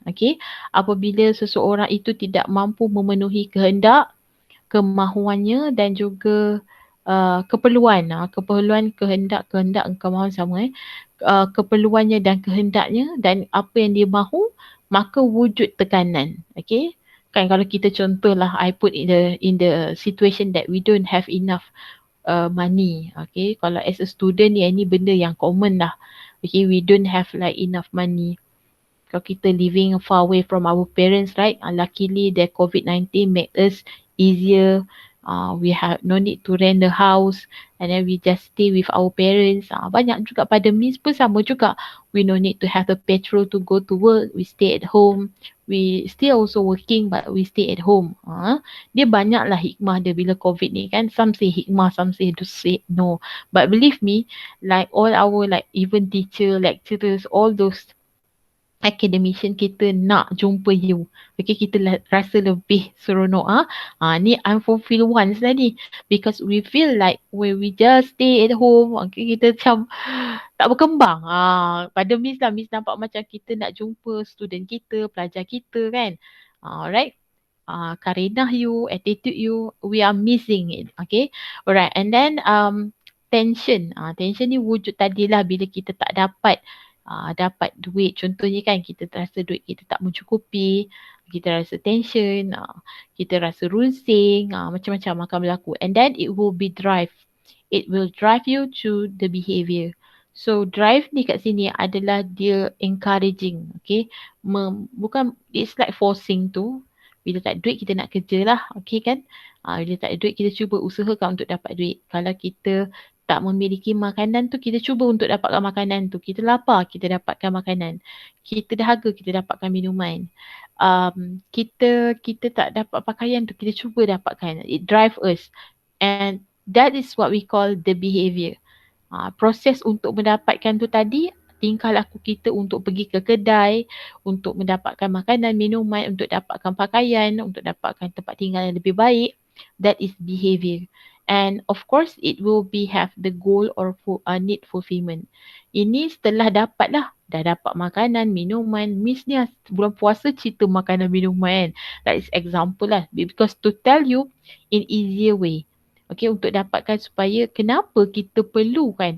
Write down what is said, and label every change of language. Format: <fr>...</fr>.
<ms>Okay, apabila seseorang itu tidak mampu memenuhi kehendak, kemahuannya dan juga keperluan, kehendak kemahuan sama, keperluannya dan kehendaknya dan apa yang dia mahu, maka wujud tekanan.</ms> <en>Okay,</en> <ms>kan kalau kita contohlah,</ms> <en>I put in the situation that we don't have enough money. Okay,</en> <ms>kalau</ms> <en>as a student ni,</en> <ms>ini benda yang common lah.</ms> <en>Okay, we don't have like enough money.</en> <ms>Kalau kita</ms> <en>living far away from our parents, right? Luckily, the COVID-19 make us easier. We have no need to rent the house, and then we just stay with our parents.</en> <ms>Banyak juga pada Miss pun sama juga.</ms> <en>We no need to have the petrol to go to work. We stay at home. We still also working, but we stay at home.</en> <ms>Dia banyaklah hikmah dia bila COVID ni kan.</ms> <en>Some say hikmah, some say to say no. But believe me, like all our like even teacher, lecturers, all those academician,</en> <ms>kita nak jumpa you. Okay, kita rasa lebih seronok. Ni</ms> <en>unfulfilled ones</en> <ms>tadi.</ms> <en>Because we feel like when we just stay at home, okay,</en> <ms>kita macam tak berkembang. Pada Miss lah, Miss nampak macam kita nak jumpa student kita, pelajar kita kan. Alright.</ms> <en>Karenah you, attitude you, we are missing it.</en> <ms>Okay. Alright.</ms> <en>And then tension.</en> <ms>Tension ni wujud tadilah bila kita tak dapat duit. Contohnya kan, kita rasa duit kita tak mencukupi, kita rasa tension, kita rasa runsing, macam-macam akan berlaku.</ms> <en>And then it will be drive. It will drive you to the behavior.</en> <ms>So drive ni kat sini adalah dia encouraging. Okay.</ms> <en>Bukan, it's like forcing tu.</en> <ms>Bila tak ada duit, kita nak kerja lah. Okay kan. Bila tak ada duit, kita cuba usahakan untuk dapat duit. Kalau kita tak memiliki makanan tu, kita cuba untuk dapatkan makanan tu. Kita lapar, kita dapatkan makanan. Kita dahaga, kita dapatkan minuman. Kita tak dapat pakaian tu, kita cuba dapatkan.</ms> <en>It drive us. And that is what we call the behavior.</en> <ms>Proses untuk mendapatkan tu tadi, tingkah laku kita untuk pergi ke kedai, untuk mendapatkan makanan, minuman, untuk dapatkan pakaian, untuk dapatkan tempat tinggal yang lebih baik.</ms> <en>That is behavior. And of course, it will be have the goal or need fulfillment.</en> <ms>Ini setelah dapat lah. Dah dapat makanan, minuman. Miss ni bulan puasa cerita makanan, minuman.</ms> <en>That is example</en> <ms>lah.</ms> <en>Because to tell you in easier way. Okay,</en> <ms>untuk dapatkan supaya kenapa kita perlu kan.</ms>